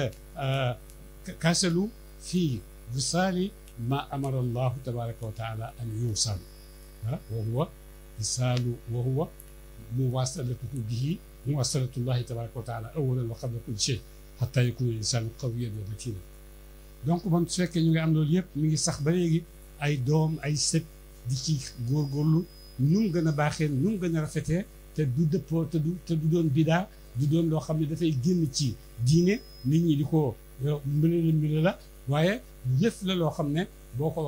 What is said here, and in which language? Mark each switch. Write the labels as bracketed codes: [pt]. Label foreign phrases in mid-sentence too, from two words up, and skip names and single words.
[ar] يتكاسلوا في وصال ما أمر الله تبارك وتعالى أن يوصل وهو وصال وهو مواصلته به مواصلة الله تبارك وتعالى أولا وقبل كل شيء حتى يكون الإنسان قويا ومتينا [fr] donc bon [wo] su fekkee ñu ngi am loolu yëpp mi ngi sax ba léegi ay doom ay sët di ci góorgóorlu nu mu gën a baaxee nu mu gën a rafetee te du dëppoo te du doon bidaa du doon loo xam ne dafay génn ci diine nit ñi di ko mbile la waaye lépp la loo xam ne boo ko